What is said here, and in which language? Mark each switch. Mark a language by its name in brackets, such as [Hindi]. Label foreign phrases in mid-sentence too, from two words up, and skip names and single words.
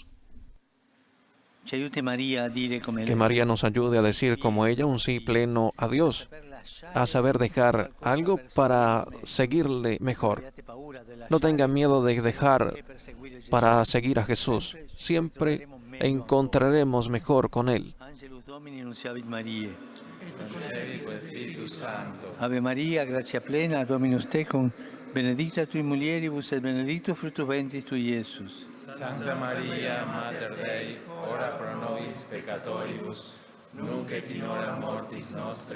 [Spanish] Que María nos ayude a decir como ella un sí pleno a Dios, a saber dejar algo para seguirle mejor. No tengan miedo de dejar para seguir a Jesús. Siempre encontraremos mejor con Él. [Latin] Ave María, gracia plena, Dominus tecum, benedicta tui mulieribus et benedictus fructus ventris tui, Iesus. Santa Maria, Mater Dei, ora pro nobis peccatoribus, nunc et in hora mortis nostre.